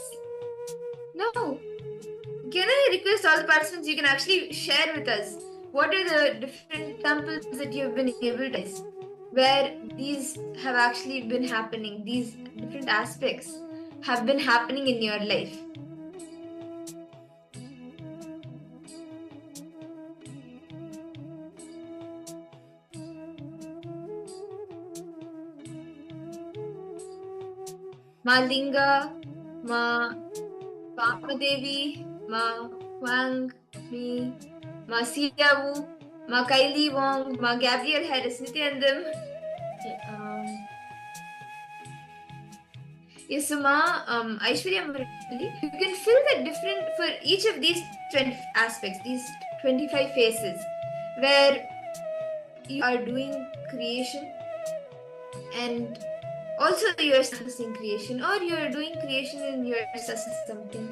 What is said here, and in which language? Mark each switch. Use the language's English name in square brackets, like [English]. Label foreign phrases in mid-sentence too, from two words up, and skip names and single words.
[English] Now, can I request all the participants, you can actually share with us what are the different examples that you have been able to where these have actually been happening, these different aspects have been happening in your life. Ma Linga, Ma Pamadevi, Ma Wang, me, Ma Siawu, Ma Kylie Wong, Ma Gabriel Harris, Nithyanandam. Yes, so Ma Aishwarya Murali, you can fill the different for each of these 20 aspects, these 25 phases, where you are doing creation and also you're assessing creation or you're doing creation and you're assessing something.